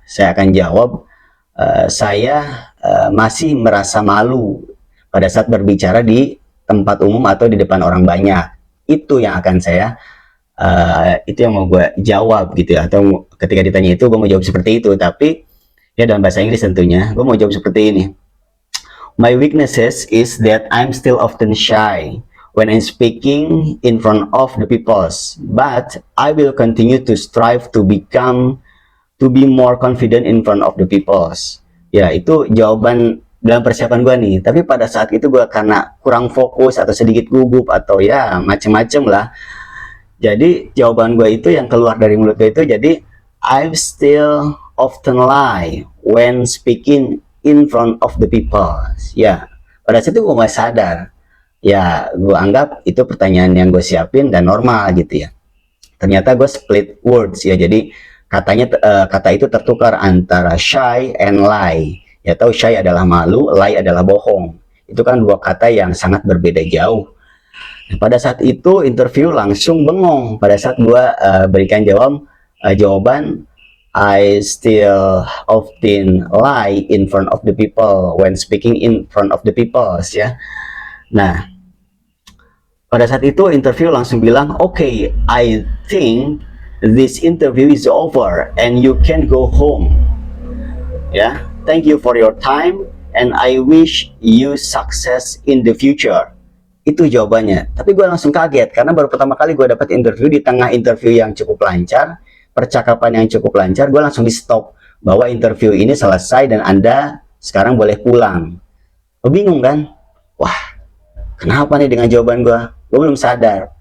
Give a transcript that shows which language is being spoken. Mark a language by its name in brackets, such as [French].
[Indonesian] Saya akan jawab, saya masih merasa malu pada saat berbicara di tempat umum atau di depan orang banyak. Itu yang akan saya itu yang mau gue jawab gitu ya. Atau ketika ditanya itu gue mau jawab seperti itu, tapi ya dalam bahasa Inggris tentunya. Gue mau jawab seperti ini. [English] My weaknesses is that I'm still often shy when I'm speaking in front of the peoples, but I will continue to strive to be more confident in front of the peoples. [Indonesian] Ya, itu jawaban dalam persiapan gue nih. Tapi pada saat itu gue karena kurang fokus atau sedikit gugup atau ya macem-macem lah. Jadi jawaban gue itu yang keluar dari mulut gue itu jadi [English] I still often lie when speaking in front of the people. [Indonesian] Ya, pada saat itu gue nggak sadar. Ya, gue anggap itu pertanyaan yang gue siapin dan normal gitu ya. Ternyata gue [English] split words [Indonesian] ya. Jadi kata itu tertukar antara [English] shy and lie. [Indonesian] Ya tahu shy adalah malu, lie adalah bohong. Itu kan dua kata yang sangat berbeda jauh. Nah, pada saat itu interview langsung bengong. Pada saat gue berikan jawaban [English] I still often lie in front of the people when speaking in front of the people ya. [Indonesian] Nah, pada saat itu interview langsung bilang, [English] "Okay, I think this interview is over and you can go home." Ya, thank you for your time and I wish you success in the future. [Indonesian] Itu jawabannya. Tapi gue langsung kaget karena baru pertama kali gue dapat interview. Di tengah interview yang cukup lancar, percakapan yang cukup lancar, gue langsung di stop bahwa interview ini selesai dan Anda sekarang boleh pulang. Gue bingung kan? Wah, kenapa nih dengan jawaban gue? Gue belum sadar.